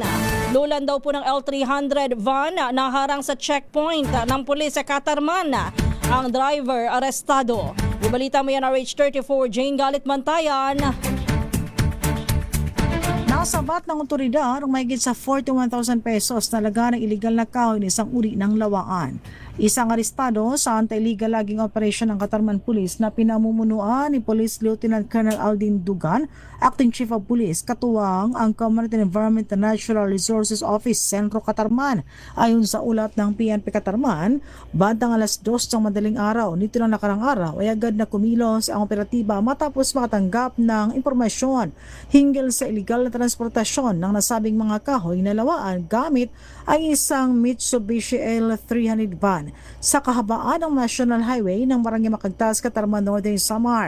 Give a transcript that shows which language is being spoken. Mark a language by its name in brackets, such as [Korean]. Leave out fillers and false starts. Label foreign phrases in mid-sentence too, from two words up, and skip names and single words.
[Filipino] Lulan daw po ng L300 van na harang sa checkpoint ng pulis sa Katarman. Ang driver arestado. Ibalita mo yan, RH34, Jane Galit Mantayan. Nasabat ng otoridad ang mahigit sa 41,000 pesos talaga ng illegal na kahoy ng isang uri ng lawaan. Isang arestado sa [English] anti-illegal logging operation [Filipino] ng Katarman Police na pinamumunuan ni Police Lieutenant Colonel Aldin Dugan, Acting Chief of Police, katuwang ang Community Environment and Natural Resources Office, Sentro Katarman. Ayon sa ulat ng PNP Katarman, bandang alas 2 ng madaling araw nito lang nakarang araw ay agad na kumilos ang operatiba matapos makatanggap ng impormasyon hinggil sa illegal na transportasyon ng nasabing mga kahoy na lawaan gamit ay isang Mitsubishi L300 van sa kahabaan ng National Highway ng Barangay Macagtas, Katarman, Northern Samar.